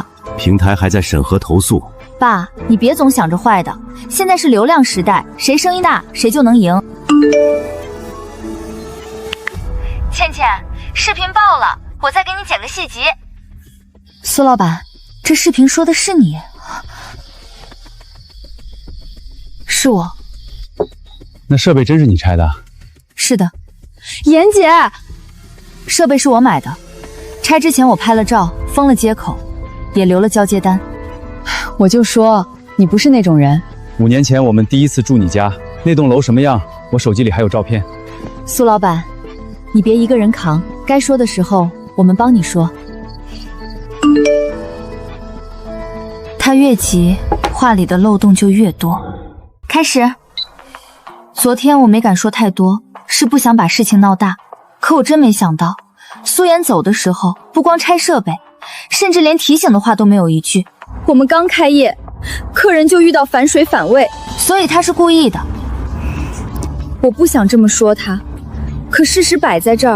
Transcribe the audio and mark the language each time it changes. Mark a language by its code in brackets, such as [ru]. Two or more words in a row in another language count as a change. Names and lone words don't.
[zh] 平台還在審核投訴。爸，你別總想着壞的，現在是流量時代，誰聲音大誰就能贏。倩倩，視頻爆了，我再給你剪個細集。蘇老闆，這視頻說的是你？是我。那设備真是你拆的？是的，妍姐，设备是我买的，拆之前我拍了照，封了接口，也留了交接单。我就说你不是那种人。 5年前我们第一次住你家，那栋楼什么样？我手机里还有照片。苏老板，你別一個人扛，該說的時候我們幫你說。他越急，話裡的漏洞就越多。開始。昨天我沒敢說太多，是不想把事情鬧大。可我真沒想到，蘇妍走的時候不光拆設備，甚至連提醒的話都沒有一句。我們剛開業，客人就遇到反水反胃，所以他是故意的。我不想這麼說他，可事實擺在這兒。